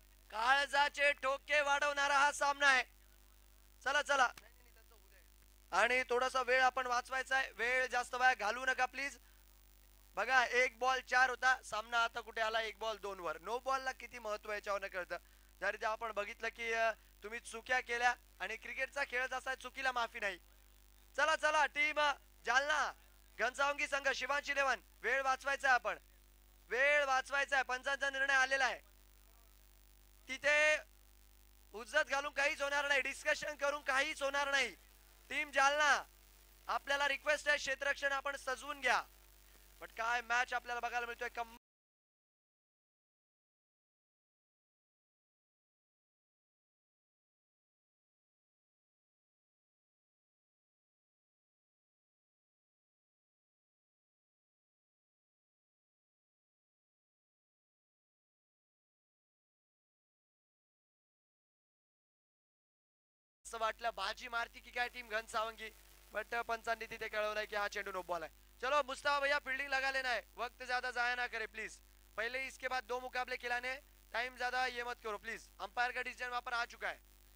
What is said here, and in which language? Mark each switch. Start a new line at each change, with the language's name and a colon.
Marathi: काळजाचे ठोके वाढवणारा हा सामना आहे. चला चला आणि थोडासा वेळ आपण वाचवायचा आहे. वेळ जास्त वेळ घालू नका प्लीज. बघा 1 बॉल 4 होता सामना, आता कुठे आला 1 बॉल 2 वर. नो बॉलला किती महत्व याच्यावर कळतं. जर ते आपण बघितलं की तुम्ही चुक्या केल्या आणि क्रिकेटचा खेळ जसा चुकीला माफी नाही. चला चला टीम जालना घनसावंगी संघ शिवांश 11. वेळ वाचवायचा आपण, वेळ वाचवायचा आहे. पंचांचा निर्णय आलेला आहे. तिथे उज्जत घालून काहीच होणार नाही, डिस्कशन करून काहीच होणार नाही. टीम जालना आपल्याला रिक्वेस्ट आहे क्षेत्ररक्षण आपण सजवून घ्या. बट काय मॅच आपल्याला बघायला मिळतोय. असं वाटलं बाजी मारती की काय टीम घनसावंगी, बट पंचांनी तिथे कळवलंय की हा चेंडू नो बॉल है.
Hindi: चलो मुस्तफा भैया फील्डिंग लगा लेना है, वक्त ज्यादा जाया ना करे प्लीज. पहले इसके बाद 2 मुकाबले खिलाने, टाइम ज्यादा ये मत करो प्लीज. अंपायर का डिसीजन वहां पर आ चुका है.